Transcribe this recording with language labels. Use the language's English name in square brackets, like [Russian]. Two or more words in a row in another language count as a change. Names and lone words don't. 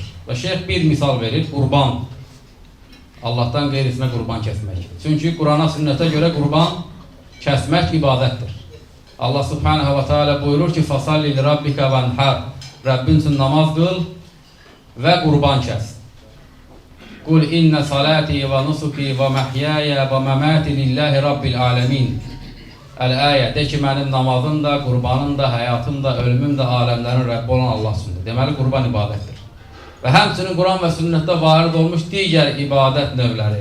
[Azerbaijani] Və şeyx bir misal verir, qurban. Allah'tan qeyrisinə qurban kəsmək. Çünki Qurana, sünnətə görə qurban kəsmək ibadətdir. [Arabic] الله سبحانه وتعالى [Azerbaijani] buyurur ki, [Arabic] فصل لربك وانحر. [Azerbaijani] Rəbbin üçün namaz qıl və qurban kəs. [Arabic] قل إن صلاتي ونسكي ومحياي ومماتي لله رب العالمين. [Azerbaijani] Əl-ayə, de ki, mənim namazım da, qurbanım da, həyatım da, ölümüm də aləmlərin Rəbbi olan Allah üçündür. Deməli, qurban ibadətdir. Və həmçinin Quran və sünnətdə varid olmuş digər ibadət növləri.